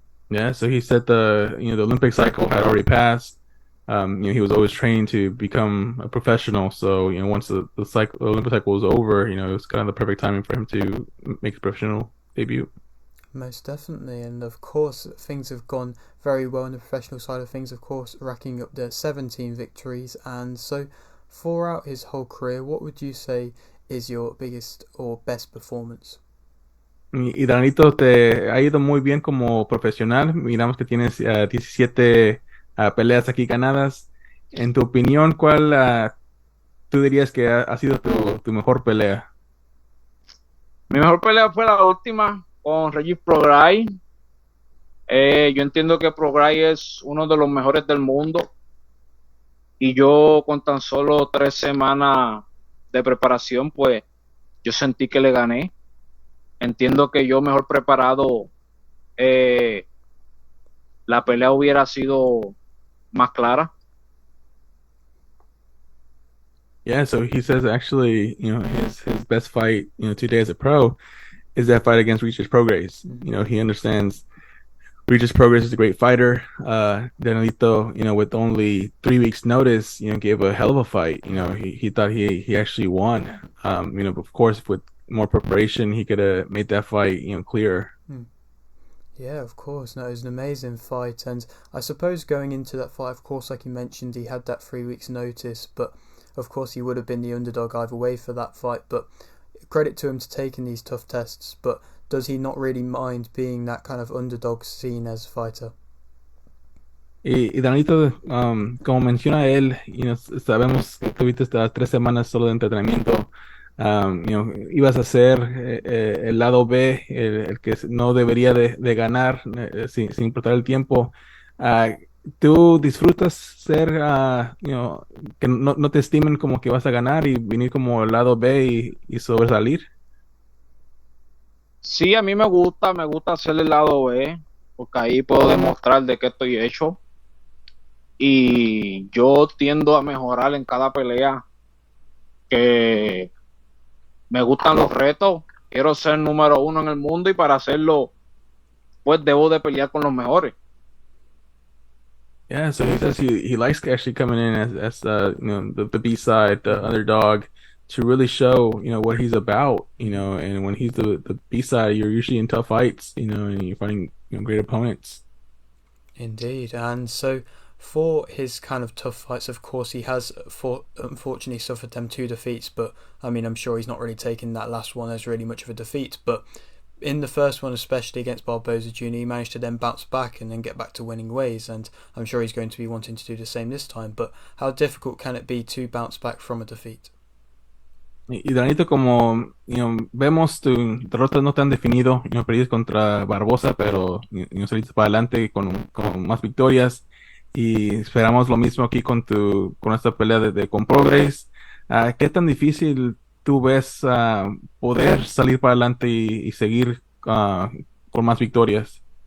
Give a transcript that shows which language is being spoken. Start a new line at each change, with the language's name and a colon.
English: Yeah, so he said the Olympic cycle had already passed. He was always trained to become a professional. So once the Olympic cycle was over, it was kind of the perfect timing for him to make his professional debut. Most definitely, and of course things have gone very well on the professional side of things, of course racking up the 17 victories. And so throughout his whole career, what would you say is your biggest or best performance?
Spanish: Y Danito, te ha ido muy bien como profesional. Miramos que tienes 17 peleas aquí ganadas. En tu opinión, ¿cuál tú dirías que ha sido tu mejor pelea? Mi mejor pelea fue la última con Regis Prograis. Yo entiendo que Prograis es uno de los mejores del mundo y yo con tan solo 3 semanas de preparación pues yo sentí que le gané. Entiendo que yo mejor preparado la pelea hubiera sido más clara.
English: Yeah, so he says actually, his best fight, today as a pro is that fight against Regis Prograis. He understands Regis Prograis is a great fighter. Danielito, with only 3 weeks notice, gave a hell of a fight. He thought he actually won. Of course, with more preparation, he could have made that fight, clearer. Yeah, of course. No, it was an amazing fight, and I suppose going into that fight, of course, like you mentioned, he had that 3 weeks notice, but of course he would have been the underdog either way for that fight. But credit to him to taking these tough tests. But does he not really mind being that kind of underdog scene as a fighter?
Spanish: Y Danito, como menciona él, sabemos que tuviste estas 3 semanas solo de entrenamiento. Ibas a ser el lado B, el que no debería de ganar sin importar el tiempo. Ah, ¿Tú disfrutas ser, que no te estimen como que vas a ganar y venir como el lado B y sobresalir? Sí, a mí me gusta hacer el lado B, porque ahí puedo demostrar de qué estoy hecho. Y yo tiendo a mejorar en cada pelea, que me gustan los retos, quiero ser número uno en el mundo y para hacerlo, pues debo de pelear con los mejores.
English: Yeah, so he says he likes actually coming in as the B side, the underdog, to really show what he's about. And when he's the B side, you're usually in tough fights. And you're fighting great opponents. Indeed, and so for his kind of tough fights, of course, he has unfortunately suffered them 2 defeats. But I mean, I'm sure he's not really taken that last one as really much of a defeat. But in the first one, especially against Barboza Jr., he managed to then bounce back and then get back to winning ways, and I'm sure he's going to be wanting to do the same this time. But how difficult can it be to bounce back from a defeat?
Spanish: Y Danito, como vemos, tu derrota no tan definido, perdiste contra Barbosa, pero saliste para adelante con más victorias y esperamos lo mismo aquí con esta pelea con Progress. ¿Qué tan difícil tú ves poder salir para adelante y seguir con más victorias?